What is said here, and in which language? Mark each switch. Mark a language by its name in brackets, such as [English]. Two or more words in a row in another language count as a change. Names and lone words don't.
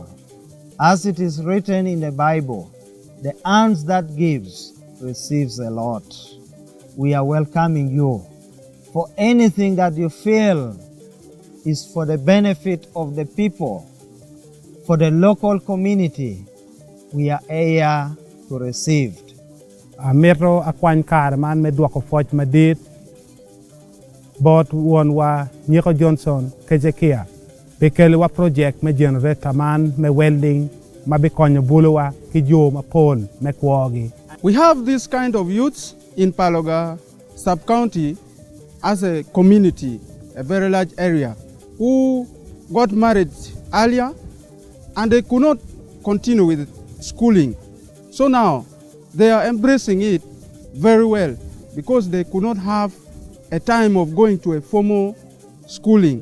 [English] As it is written in the Bible, the hands that gives receives a lot. We are welcoming you for anything that you feel is for the benefit of the people, for the local community. We are here to receive. [Acoli] Metro akwan kar man me dwako foch madit bot won wa Nyeko Johnson kejekia bekele wa project me generator man me welding ma be konyo buluwa kijo ma pol me kwogi. [English] We have this kind of youths in Paloga sub-county as a community, a very large area, who got married earlier and they could not continue with schooling. So now they are embracing it very well because they could not have a time of going to a formal schooling.